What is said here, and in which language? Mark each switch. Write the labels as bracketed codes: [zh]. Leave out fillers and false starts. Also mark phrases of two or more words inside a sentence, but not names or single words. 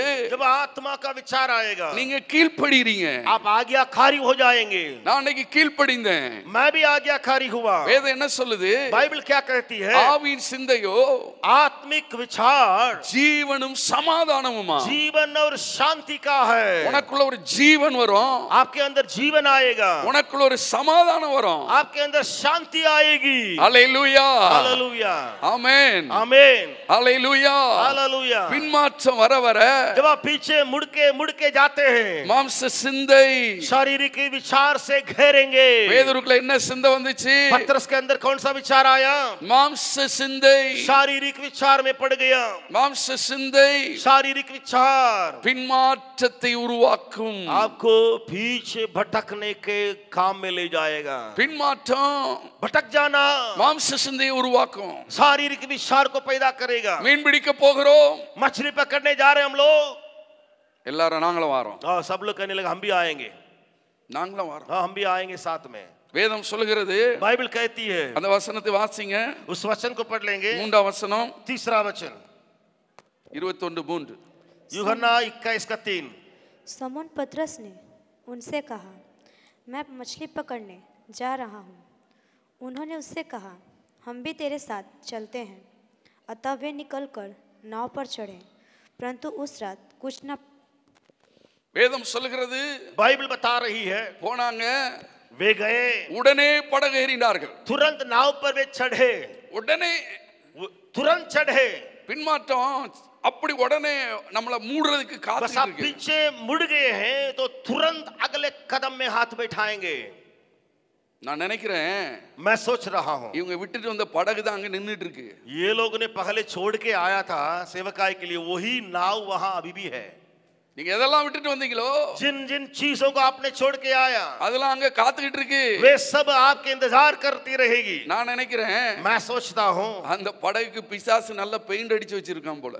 [hi] जब आत्मा का विचार आएगा [ta] நீங்க கீழ்ப்படிறீங்க. [hi] आप आज्ञाकारी हो जाएंगे. [ta] நான் இன்னைக்கு கீழ்ப்படிந்தேன். [hi] मैं भी आज्ञाकारी हुआ. [ta] வேதம் என்ன சொல்லுது? [hi] बाइबल क्या कहती है? [ta] ஆவியின் சிந்தையோ [hi] आत्मिक विचार [ta] ஜீவனும் சமாதானமுமா. [hi] जीवन और शांति का है. [ta] உனக்குள்ள ஒரு ஜீவன் வரும், [hi] आपके अंदर जीवन आएगा, [ta] உனக்குள்ள ஒரு சமாதானம் வரும். [hi] आपके अंदर शांति आएगी. [ta] ஹalleluya, [hi] हालेलुया, [ta] ஆமென், [hi] आमीन, [ta] ஹalleluya. [hi] हालेलुया. [ta] பின்மாற்றம் வர வர [hi] जब आप पीछे मुड़ के जाते हैं, [ta] மாம்ச சிந்தை. [hi] शारीरिक विचार से घेरेंगे. [ta] பேதுருக்குள்ள என்ன சிந்தை வந்துச்சு? [hi] पतरस के अंदर कौन सा विचार आया? [ta] மாம்ச சிந்தை. [hi] शारीरिक विचार में पड़ गया. [ta] மாம்ச சிந்தை [hi] शारीरिक विचार [ta] பின்மாற்றத்தை உருவாக்கும். [hi] आपको पीछे भटकने के काम में ले जाएगा. [ta] பின்மாற்றம் [hi] भटक जाना [ta] மாம்ச சிந்தையை உருவாக்கும். [hi] शारीरिक विचार को पैदा करेगा. [ta] மீன் பிடிக்க போகிறோம், [hi] मछली पकड़ने जा रहे हम लोग, [ta] எல்லாரும் நாங்களும் வரோம், [hi] सब लोग कहने लगे हम भी आएंगे. [ta] நாங்களும் வரோம். [hi] हाँ, हम भी आएंगे साथ में. [ta] வேதம் சொல்லுகிறது, [hi] बाइबल कहती है, [ta] அந்த வசனத்தை வாசிங்க. [hi] उस वचन को पढ़ लेंगे. [ta] 3ஆம் வசனம், [hi] तीसरा वचन 21:3. यूहन्ना 21:3. समौन पतरस ने उनसे कहा, मैं मछली पकड़ने जा रहा हूँ। उन्होंने उससे कहा, हम भी तेरे साथ चलते हैं। अतः वे निकलकर नाव पर चढ़े, परंतु उस रात कुछ न [ta] வேதம் சொல்லுகிறது, [hi] बाइबल बता रही है, [ta] போனாங்க, [hi] वे गए, [ta] உடனே படகு ஏறினார்கள். [hi] तुरंत नाव पर वे चढ़े, [ta] உடனே [hi] तुरंत चढ़े. [ta] பின்மாற்றம் அப்படி உடனே நம்மள மூடுறதுக்கு [hi] बस [ta] காத்துட்டு [hi] आप [ta] இருக்கு. [hi] पीछे मुड़ गए हैं तो तुरंत अगले कदम में हाथ बैठाएंगे. [ta] நான் நினைக்கிறேன், [hi] मैं सोच रहा हूं [ta] இவங்க விட்டுட்டு வந்த படகு தான் அங்க நின்னுட்டு இருக்கு. [hi] ये लोगों ने पहले छोड़ के आया था सेवकाई के लिए, वही नाव वहां अभी भी है. [ta] நீங்க எதெல்லாம் விட்டுட்டு வந்தீங்களோ [hi] जिन जिन चीजों को आपने छोड़ के आया, [ta] அதெல்லாம் அங்க காத்துக்கிட்டு இருக்கு. [hi] वे सब आपके इंतजार करती रहेगी. [ta] நான் நினைக்கிறேன், [hi] मैं सोचता हूं [ta] அந்த படகுக்கு பிசாசு நல்ல பெயிண்ட் அடிச்சு வச்சிருக்கான் போல.